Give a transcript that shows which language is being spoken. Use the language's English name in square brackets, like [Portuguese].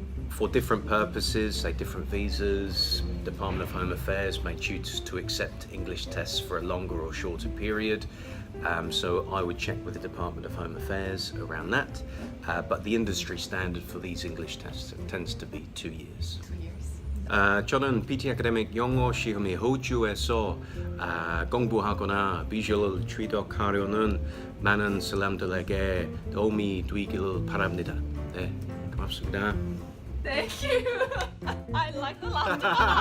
[English] For different purposes, say different visas, Department of Home Affairs may choose to accept English tests for a longer or shorter period. So I would check with the Department of Home Affairs around that. But the industry standard for these English tests tends to be 2 years. 2 years. [Korean] 저는 PT 아카데믹 영어 시험이 호주에서 공부하거나 비주얼 취득하려는 많은 사람들에게 도움이 되길 바랍니다. 네, 고맙습니다. [English] Thank you. I like the laughter.